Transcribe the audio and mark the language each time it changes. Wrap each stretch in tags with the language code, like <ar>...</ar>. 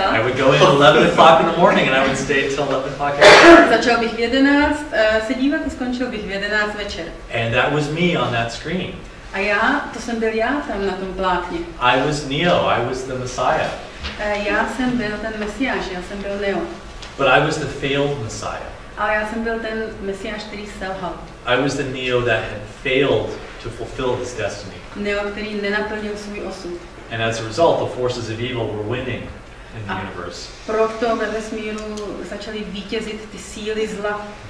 <en>I would go in at 11 o'clock in the morning and I would stay till 11 o'clock at night.</en> <cs>Začal bych v 11 se dívat a skončil bych v 11 večer.</cs> <en>And that was me on that screen.</en> <cs>A to jsem byl já tam na tom plátně.</cs> <en>I was Neo, I was the Messiah.</en> <cs>Já jsem byl ten Mesiáš, já jsem byl Neo.</cs> <en>But I was the failed Messiah.</en> <cs>Ale já jsem byl ten Mesiáš, který selhal.</cs> <en>I was the Neo that had failed to fulfill his destiny.</en> <cs>Neo, který nenaplnil svůj osud.</cs> <en>And as a result, the forces of evil were winning in the universe.</en> <cs>Proto ve vesmíru začaly vítězit ty síly zla.</cs>